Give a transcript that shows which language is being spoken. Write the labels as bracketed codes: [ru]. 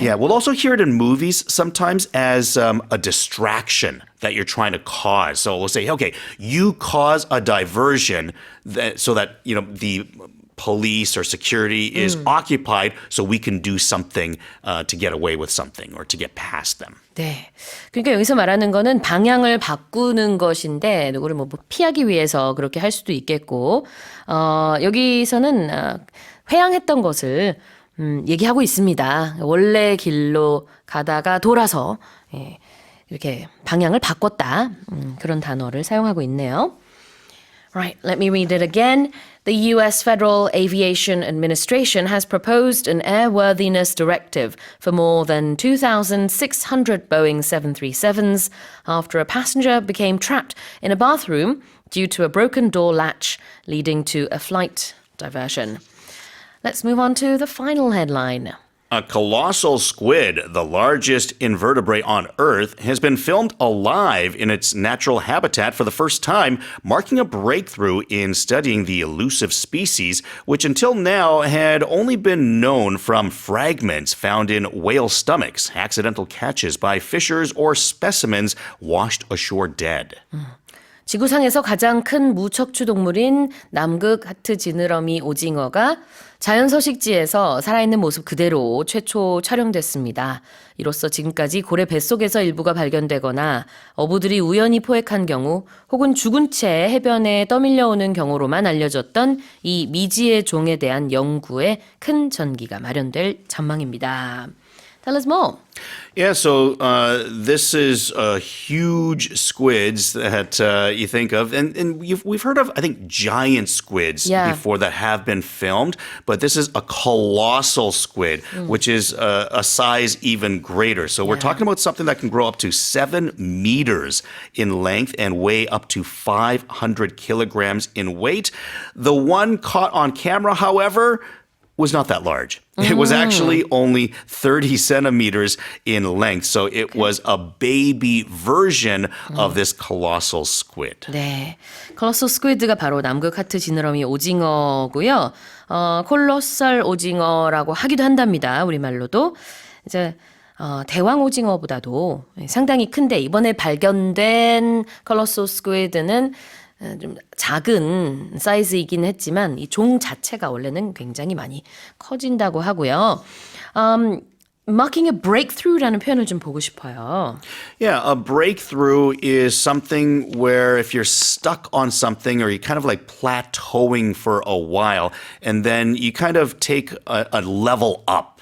[en] Yeah, we'll also hear it in movies sometimes as a distraction that you're trying to cause. So we'll say, okay, you cause a diversion so that, the police or security is occupied so we can do something to get away with something or to get past them. [ko] 네. 그러니까 여기서 말하는 거는 방향을 바꾸는 것인데 누구를 피하기 위해서 그렇게 할 수도 있겠고 여기서는 회항했던 것을 얘기하고 있습니다. 원래 길로 가다가 돌아서 이렇게 방향을 바꿨다. 그런 단어를 사용하고 있네요. [en] Right, let me read it again. The U.S. Federal Aviation Administration has proposed an airworthiness directive for more than 2,600 Boeing 737s after a passenger became trapped in a bathroom due to a broken door latch, leading to a flight diversion. Let's move on to the final headline. A colossal squid, the largest invertebrate on Earth, has been filmed alive in its natural habitat for the first time, marking a breakthrough in studying the elusive species, which until now had only been known from fragments found in whale stomachs, accidental catches by fishers, or specimens washed ashore dead. [ko] 지구상에서 가장 큰 무척추 동물인 남극 하트 지느러미 오징어가 자연 서식지에서 살아있는 모습 그대로 최초 촬영됐습니다. 이로써 지금까지 고래 뱃속에서 일부가 발견되거나 어부들이 우연히 포획한 경우 혹은 죽은 채 해변에 떠밀려오는 경우로만 알려졌던 이 미지의 종에 대한 연구에 큰 전기가 마련될 전망입니다. [en] Tell us more. Yeah, so this is huge squids that you think of, and we've heard of, I think, giant squids before that have been filmed, but this is a colossal squid, which is a size even greater. So we're talking about something that can grow up to 7 meters in length and weigh up to 500 kilograms in weight. The one caught on camera, however, was not that large. It was actually only 30 centimeters in length. So it was a baby version of this colossal squid. [ko] 네, 콜로소 스퀴드가 바로 남극 하트 지느러미 오징어고요. 콜로설 오징어라고 하기도 한답니다. 우리말로도. 이제 대왕 오징어보다도 상당히 큰데 이번에 발견된 콜로소 스퀴드는 좀 작은 사이즈이긴 했지만 이 종 자체가 원래는 굉장히 많이 커진다고 하고요. [en] Marking a breakthrough [ko] 라는 표현을 좀 보고 싶어요. [en] Yeah, a breakthrough is something where if you're stuck on something or you're kind of like plateauing for a while and then you kind of take a level up.